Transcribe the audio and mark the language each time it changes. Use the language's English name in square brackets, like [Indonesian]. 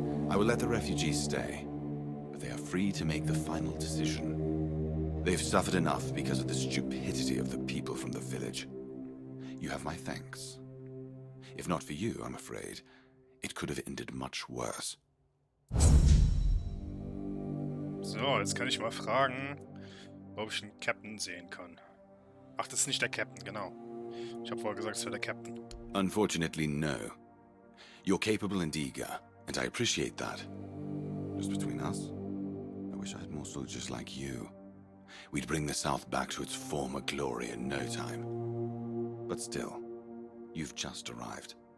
[English] I will let the refugees stay, but they are free to make the final decision. They've suffered enough because of the stupidity of the people from the village. You have my thanks. If not for you, I'm afraid, it could have ended much worse. [German] So, jetzt kann ich mal fragen, ob ich einen Captain sehen kann. Ach, das ist nicht der Captain, genau. Ich habe vorher gesagt, es wäre der Captain. [English] Unfortunately, no. You're capable and eager, and I appreciate that. Just between us, I wish I had more soldiers like you. We'd bring the South back to its former glory in no time. But still, you've just arrived.